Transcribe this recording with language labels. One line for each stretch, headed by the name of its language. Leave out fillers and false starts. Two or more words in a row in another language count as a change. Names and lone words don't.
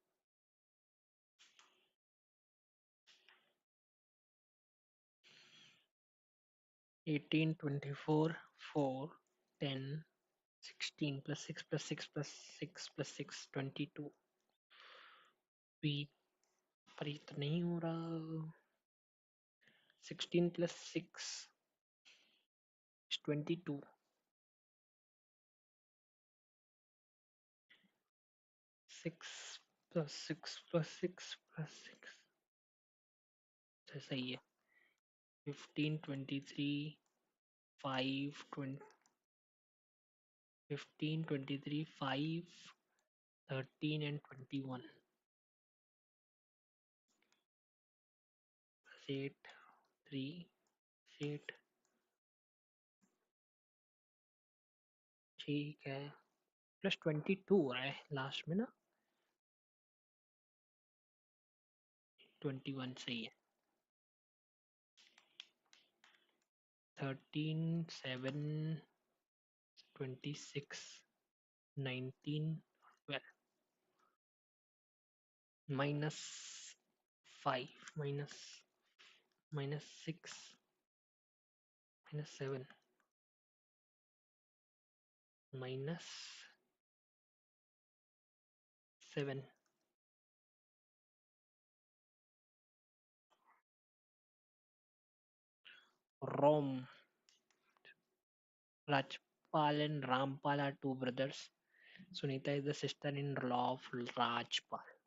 English: 18, 24, 4, 10, 16 plus 6 plus 6 plus 6 plus 6, 22.
Hindi: पर ये तो नहीं हो रहा.
English: 16 plus 6 is 22. 6 plus 6 plus 6 plus 6.
Hindi: तो सही है. 15, 23, 5, 20, 15, 23, 5, 13 and 21.
English: Plus 8, 3, 8.
Hindi: ठीक है. प्लस 22 हो रहा है लास्ट में ना. 21 सही है. 13, 7, 26, 19, 12.
English: Minus 5, minus 6, minus 7, minus 7. Rome. Rajpal and Rampal are two brothers. Sunita is the sister-in-law of Rajpal.